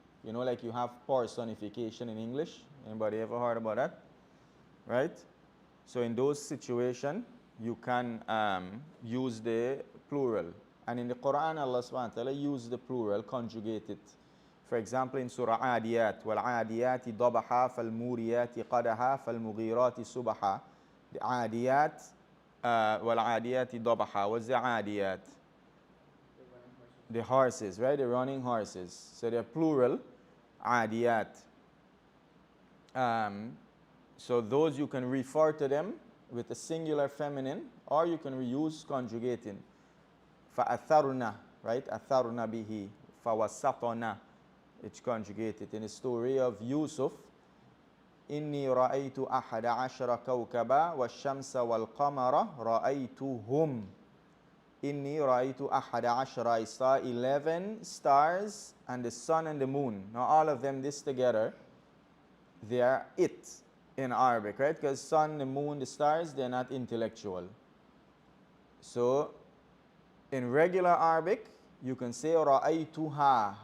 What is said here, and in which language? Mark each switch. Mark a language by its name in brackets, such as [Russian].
[English] You know, like you have personification in English. Anybody ever heard about that? Right? So in those situations, you can use the plural. And in the Quran, Allah subhanahu wa ta'ala used the plural, conjugate it. For example, in Surah Adiyat, [Arabic] وَالْعَادِيَاتِ ضَبَحًا فَالْمُورِيَاتِ قَدَحًا فَالْمُغِيرَاتِ صُبَحًا. [English] The Adiyat, [Arabic] وَالْعَادِيَاتِ ضَبَحًا. [English] What's the Adiyat? The horses, right? The running horses. So they're plural, Adiyat. So those you can refer to them with a singular feminine, or you can reuse conjugating. [Arabic] فَأَثَرْنَا, [English] right? [Arabic] أَثَرْنَا بِهِ فَوَسَطْنَا. [English] It's conjugated. In the story of Yusuf, [Arabic] إِنِّي رَأَيْتُ أَحَدَ عَشْرَ كَوْكَبًا وَالشَّمْسَ وَالْقَمَرَ رَأَيْتُهُمْ. إِنِّي رَأَيْتُ أَحَدَ عَشْرَ. [English] I saw 11 stars and the sun and the moon. Now all of them, this together, they are it in Arabic, right? Because sun, the moon, the stars, they're not intellectual. So in regular Arabic, you can say رَأَيْتُهَا.